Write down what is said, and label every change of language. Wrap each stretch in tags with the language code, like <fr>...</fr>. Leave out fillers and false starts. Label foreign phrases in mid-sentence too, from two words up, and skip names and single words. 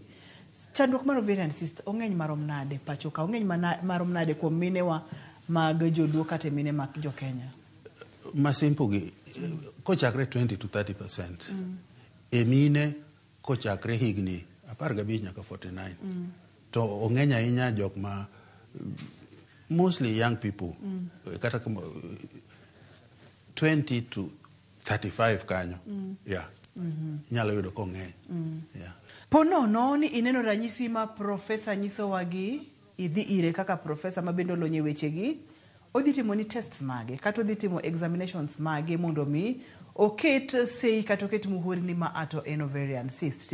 <luo>Chandruok mar</luo> <en>ovarian cyst</en> <luo>ong'eny marom nade pacho ka, ong'eny marom nade kuom minewa mag joluo kata mine mag jo Kenya? Masimpo gi kochakre 20 to 30%. E mine kochakre higni 15 nyaka 49. To ong'eny ahinya jok ma</luo> <en>mostly young people,</en> <luo>kata 20 to 35 kanyo. Nyalo yudo kong'eny. Ponono ni ineno ranyisi ma profesa nyiso wagi, idhi ire kaka profesa ma bendo lonye weche gi, odhi timo ni tests mage, kata odhi timo examinations mage mondo mi oket sei kata oket muhuri ni ma ato en</luo> <en>ovarian cyst.</en>